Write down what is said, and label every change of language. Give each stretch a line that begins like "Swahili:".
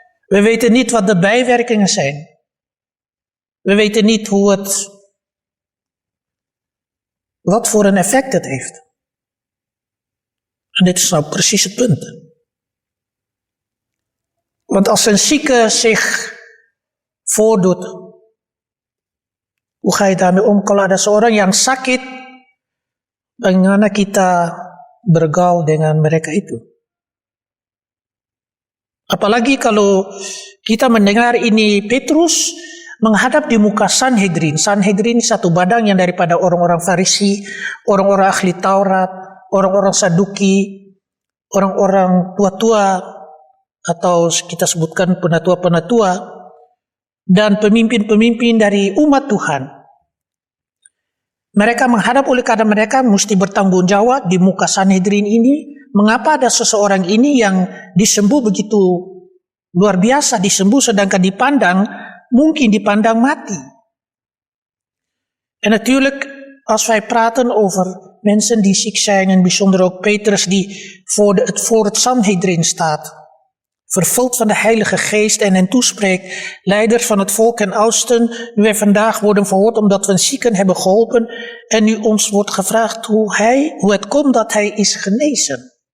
Dutch: We weten niet wat de bijwerkingen zijn. We weten niet wat voor een effect het heeft. En dit is nou precies het punt. Want als een zieke zich voordoet, hoe ga je daarmee om?
Indonesian: Kalau ada seorang yang sakit, bagaimana kita bergaul dengan mereka itu? Apalagi kalau kita mendengar ini Petrus menghadap di muka Sanhedrin. Sanhedrin satu badan yang daripada orang-orang Farisi, orang-orang ahli Taurat, orang-orang Saduki, orang-orang tua-tua, atau kita sebutkan penatua-penatua, dan pemimpin-pemimpin dari umat Tuhan. Mereka menghadap, oleh karena mereka mesti bertanggung jawab di muka Sanhedrin ini. Mengapa ada seseorang ini yang disembuh begitu luar biasa, disembuh sedangkan mungkin dipandang mati.
Dutch: En natuurlijk, als wij praten over mensen die ziek zijn, en bijzonder ook Petrus die voor het Sanhedrin staat, vervuld van de Heilige Geest en hen toespreekt, leiders van het volk en oudsten, nu wij vandaag worden verhoord omdat we een zieken hebben geholpen en nu ons wordt gevraagd hoe het komt dat hij is genezen.